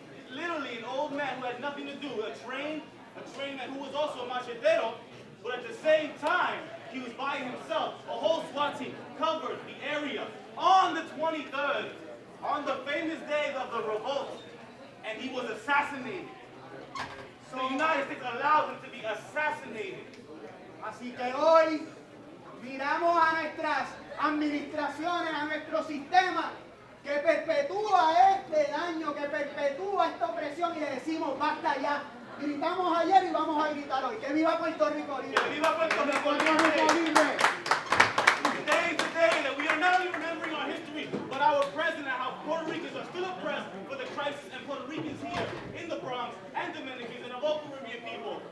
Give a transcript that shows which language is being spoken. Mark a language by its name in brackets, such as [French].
[English] Literally, an old man who had nothing to do, a trained man who was also a machetero, but at the same time, he was by himself. A whole SWAT team covered the area on the 23rd, on the famous day of the revolt, and he was assassinated. So the United States allowed him to be assassinated. [Spanish] Así que hoy miramos a nuestras administraciones, a nuestro sistema que perpetúa este daño, que perpetúa esta opresión y le decimos basta ya. Gritamos ayer y vamos a gritar hoy. ¡Que viva Puerto Rico libre! ¡Que viva Puerto Rico libre! [English] Today is the day that we are not only remembering our history, but our present and how Puerto Ricans are still oppressed for the crisis and Puerto Ricans here in the Bronx and Dominicans and of all Caribbean people.